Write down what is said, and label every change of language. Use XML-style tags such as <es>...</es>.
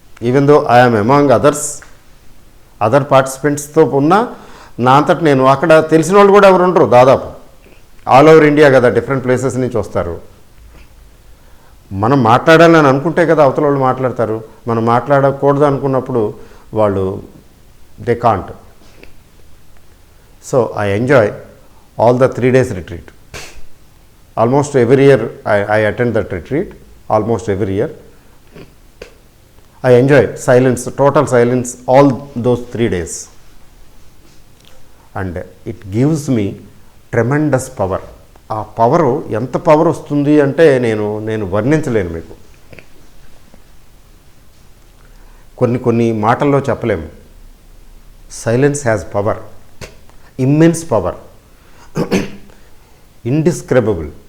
<en>even though I'm among other పార్టిసిపెంట్స్తో</en> <te>ఉన్నా నా అంతటి నేను అక్కడ తెలిసిన వాళ్ళు కూడా ఎవరు ఉండరు, దాదాపు ఆల్ ఓవర్ ఇండియా కదా, డిఫరెంట్ ప్లేసెస్ నుంచి వస్తారు. మనం మాట్లాడాలని అనుకుంటే కదా అవతల వాళ్ళు మాట్లాడతారు. మనం మాట్లాడకూడదు అనుకున్నప్పుడు వాళ్ళు</te> <en>They can't. So I enjoy all the 3 days retreat. Almost every year I attend that retreat, almost every year. I enjoy silence, total silence, all those 3 days. And it gives me tremendous power.</en> <te>ఆ power ఎంత power వస్తుంది అంటే నేను వర్ణించలేను మీకు. కొన్ని మాటల్లో చెప్పలేము.</te> <en>Silence has power, immense power, indescribable.</en>